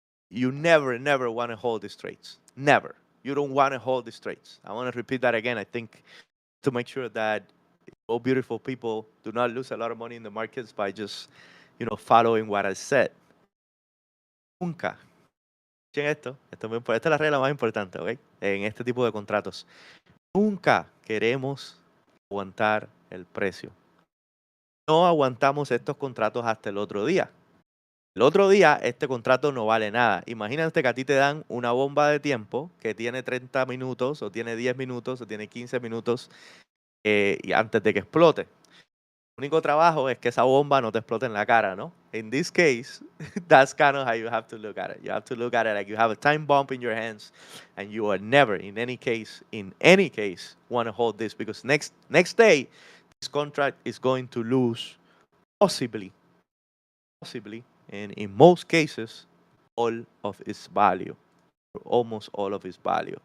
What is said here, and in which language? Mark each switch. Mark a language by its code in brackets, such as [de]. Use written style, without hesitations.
[en] You never want to hold these trades. Never. You don't want to hold these trades. I want to repeat that again. I think to make sure that all beautiful people do not lose a lot of money in the markets by just, following what I said. [es] Nunca. Escuchen esto. Esta es la regla más importante, ¿ok? En este tipo de contratos. Nunca queremos aguantar el precio. No aguantamos estos contratos hasta el otro día. El otro día, este contrato no vale nada. Imagínate que a ti te dan una bomba de tiempo que tiene 30 minutos, o tiene 10 minutos, o tiene 15 minutos y antes de que explote. El único trabajo es que esa bomba no te explote en la cara, ¿no? [en] In this case, that's kind of how you have to look at it. You have to look at it like you have a time bomb in your hands, and you are never, in any case, want to hold this, because next day, this contract is going to lose possibly, and in most cases, all of its value, or almost all of its value.